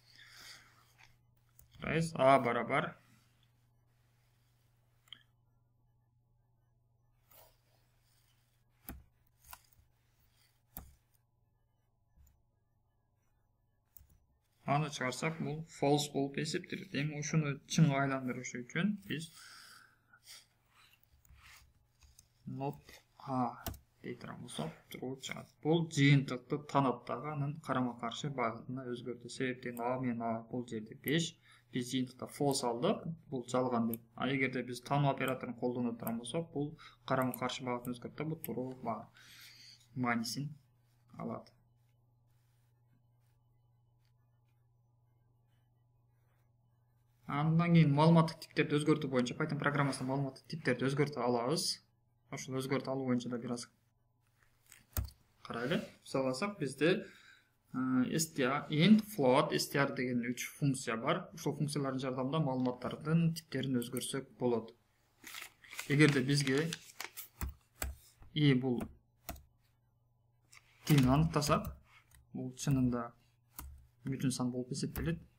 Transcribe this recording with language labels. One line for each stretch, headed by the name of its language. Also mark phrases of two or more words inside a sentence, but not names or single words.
Kyrgyz: А барабар аны чыгарсак, бул false болуп эсептелет. Эми ушуну чынга айландырыш үчүн биз
English: not a
Kyrgyz: дей турган болсок, true чыгат. Бул жыйынтыкты таанат дагы анын карама каршы багытына өзгөртүү. Себептен a менен a бул жерде 5, биз жыйынтыкта false алдык, бул жалган деп. А эгерде биз таануу операторун колдоно турган болсок, бул карама каршы багытын өзгөртүп, бул true маанисин алат. Андан кийин маалыматтык типтерди өзгөртүү боюнча Python программасында маалыматтык типтерди өзгөртүп алабыз. Ошол өзгөртүп алуу боюнча да бир аз карайлы. Мисалы алсак, бизде str, int, float, str деген 3 функция бар. Ушул функциялардын жардамында маалыматтардын типтерин өзгөрсөк болот. Эгерде бизге бул типин аныктасак, бул чынында бүтүн сан болуп эсептелет.